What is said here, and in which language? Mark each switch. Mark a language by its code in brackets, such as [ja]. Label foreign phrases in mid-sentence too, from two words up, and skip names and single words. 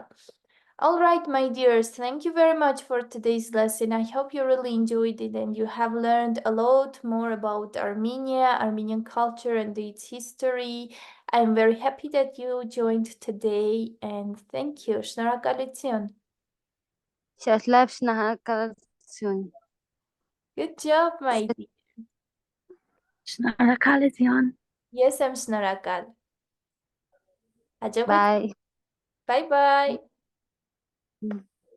[en] All right, my dears, thank you very much for today's lesson. I hope you really enjoyed it and you have learned a lot more about Armenia, Armenian culture and its history. I'm very happy that you joined today, and thank you. [hy] Շնորհակալություն. Շնորհակալ շնորհակալություն. [en] Good job, my dear. [hy] Շնորհակալություն. [en] Yes, I'm [hy] շնորհակալ. Հաջողություն։ [en] Bye. Bye bye.